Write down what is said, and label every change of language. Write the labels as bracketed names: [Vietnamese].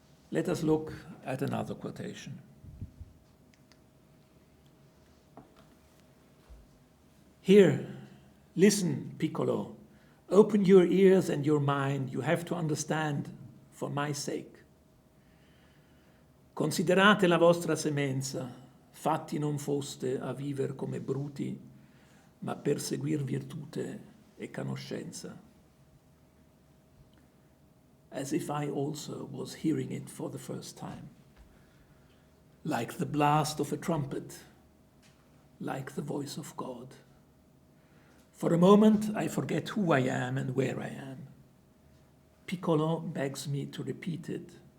[English] Let us look at another quotation. Here, listen, piccolo. Open your ears and your mind. You have to understand for my sake. [Italian] Considerate la vostra semenza, fatti non foste a viver come bruti, ma per seguir virtute e conoscenza. [English] As if I also was hearing it for the first time. Like the blast of a trumpet, like the voice of God. For a moment, I forget who I am and where I am. Piccolo begs me to repeat it.